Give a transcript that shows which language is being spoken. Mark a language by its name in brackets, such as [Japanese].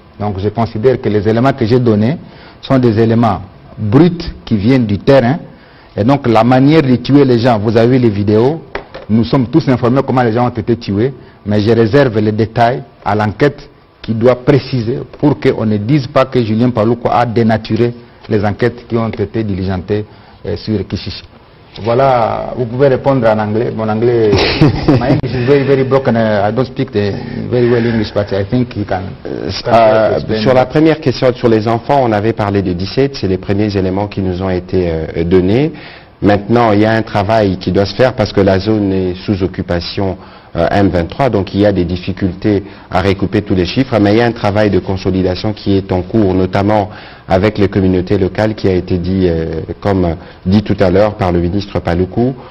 [French] Donc je considère que les éléments que j'ai donnés sont des éléments bruts qui viennent du terrain, et donc la manière de tuer les gens, vous avez vu les vidéos, nous sommes tous informés comment les gens ont été tués, mais je réserve les détails à l'enquête qui doit préciser pour qu'on ne dise pas que Julien Paluku a dénaturé les enquêtes qui ont été diligentées sur Kishishi. Voilà, vous pouvez répondre en anglais. Mon anglais, [English] my English is very, very broken. I don't speak very well English, but I think you can. [French] Sur la première question sur les enfants, on avait parlé de 17, c'est les premiers éléments qui nous ont été donnés. Maintenant, il y a un travail qui doit se faire parce que la zone est sous occupation M23, donc il y a des difficultés à recouper tous les chiffres, mais il y a un travail de consolidation qui est en cours, notamment avec les communautés locales, qui a été dit, comme dit tout à l'heure par le ministre Paluku.